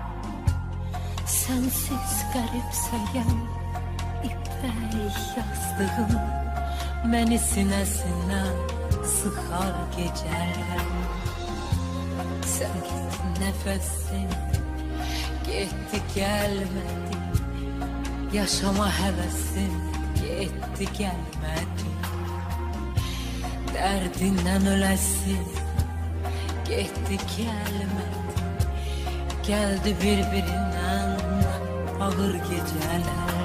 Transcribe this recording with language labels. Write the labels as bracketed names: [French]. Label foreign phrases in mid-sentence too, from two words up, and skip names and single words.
[Azerbaijani] Sənsiz qəribsəyəm, ipək yazdığın, məni sinəsinə sıxar gecələr. Sən gittin nəfəsim, getdi gəlmədi. [Turkish] Yaşama hevesim gitti gelmedi. Derdinden ölesim gitti gelmedi. Geldi birbirinden ağır geceler.